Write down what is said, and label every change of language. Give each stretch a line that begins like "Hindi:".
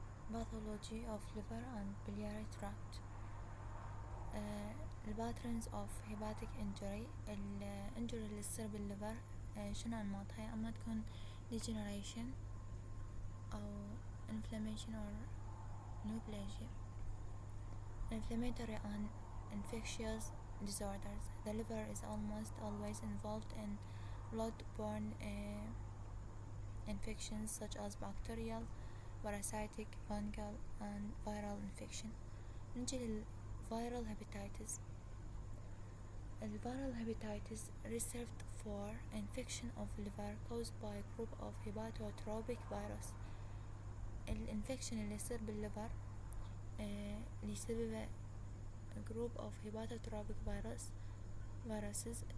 English: pathology of liver and biliary tract. الباترنز of hepatic injury.
Arabic: الانجري اللي تصير بالليفر شنو أنماطها؟ أما تكون degeneration أو
English: inflammation or neoplasia. Inflammatory and infectious disorders. The liver is almost always involved in blood-borne infections such as bacterial, parasitic, fungal and viral infection. نجي للviral hepatitis. الviral hepatitis reserved for infection of liver caused by a group of hepatotropic virus.
Arabic: الانفكشن اللي يصير بالليفر اللي يسببه
English: group of hepatotropic viruses.